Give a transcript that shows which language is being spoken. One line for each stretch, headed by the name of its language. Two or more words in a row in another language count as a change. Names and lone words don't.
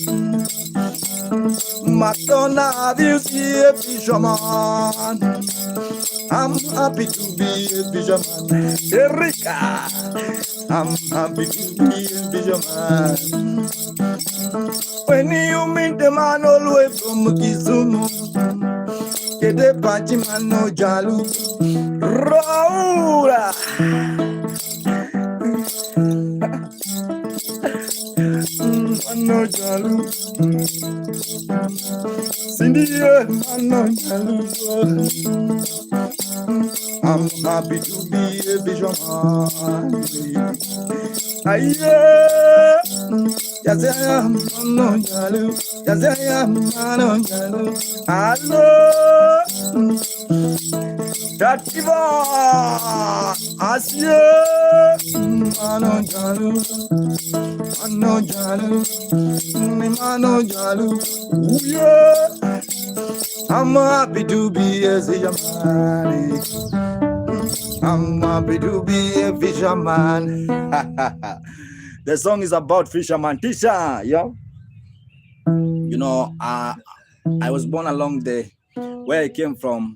English: Madonna, have you seen a fisherman? I'm happy to be a fisherman. Erika, I'm happy to be a fisherman. When you meet the man all the way from Kisumu,
Luo (Kenya and Tanzania): Kede pachi mano jalu,
English: Raura.
Luo (Kenya and Tanzania): Mano jalu, Cindy, mano jalu.
English: I'm happy to be a fisherman. Aye, yes I am,
Luo (Kenya and Tanzania): mano jalu.
English: Yes I am,
Luo (Kenya and Tanzania): mano jalu.
English: Hello, that diva, Asia,
Luo (Kenya and Tanzania): mano jalu. Mano jalu, mano jalu,
English: yeah. I'm happy to be a fisherman. I'm happy to be a fisherman. The song is about fisherman. Tisha, yeah. You know, I was born along the where I came from.